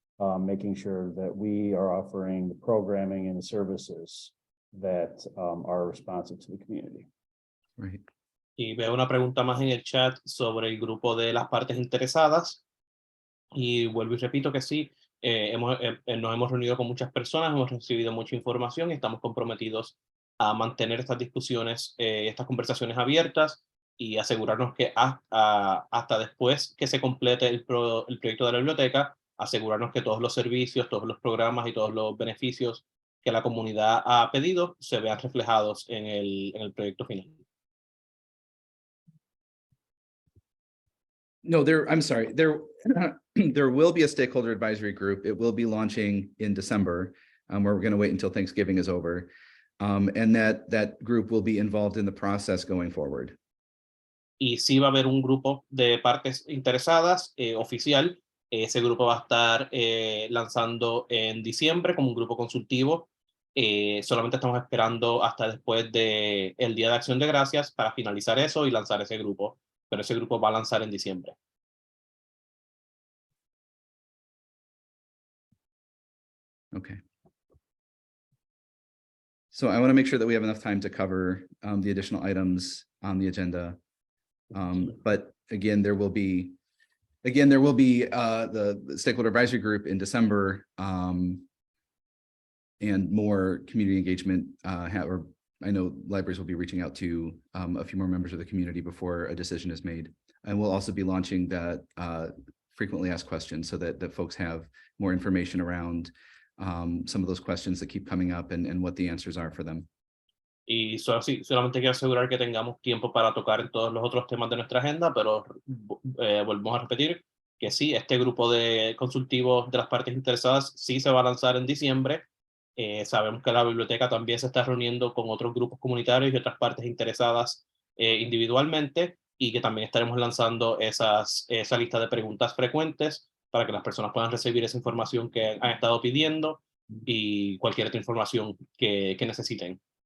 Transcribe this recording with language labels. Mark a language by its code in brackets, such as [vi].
[en] Making sure that we are offering the programming and the services that are responsive to the community. Right. [es] Y veo una pregunta más en el chat sobre el grupo de las partes interesadas. Y vuelvo y repito que sí, nos hemos reunido con muchas personas, hemos recibido mucha información y estamos comprometidos a mantener estas discusiones, estas conversaciones abiertas y asegurarnos que hasta después que se complete el proyecto de la biblioteca, asegurarnos que todos los servicios, todos los programas y todos los beneficios que la comunidad ha pedido se vean reflejados en el proyecto final. [en] No, I'm sorry, there will be a stakeholder advisory group. It will be launching in December, where we're going to wait until Thanksgiving is over. And that group will be involved in the process going forward. [es] Y sí va a haber un grupo de partes interesadas oficial. Ese grupo va a estar lanzando en diciembre como un grupo consultivo. Solamente estamos esperando hasta después del Día de Acción de Gracias para finalizar eso y lanzar ese grupo. Pero ese grupo va a lanzar en diciembre. [en] Okay. So I want to make sure that we have enough time to cover the additional items on the agenda. But again, there will be the stakeholder advisory group in December, and more community engagement. Or I know libraries will be reaching out to a few more members of the community before a decision is made. And we'll also be launching that frequently asked questions so that folks have more information around some of those questions that keep coming up and what the answers are for them. [es] Y solamente quiero asegurar que tengamos tiempo para tocar en todos los otros temas de nuestra agenda, pero volvemos a repetir que sí, este grupo de consultivos de las partes interesadas sí se va a lanzar en diciembre. Sabemos que la biblioteca también se está reuniendo con otros grupos comunitarios y otras partes interesadas individualmente, y que también estaremos lanzando esa lista de preguntas frecuentes para que las personas puedan recibir esa información que han estado pidiendo y cualquier otra información que necesiten.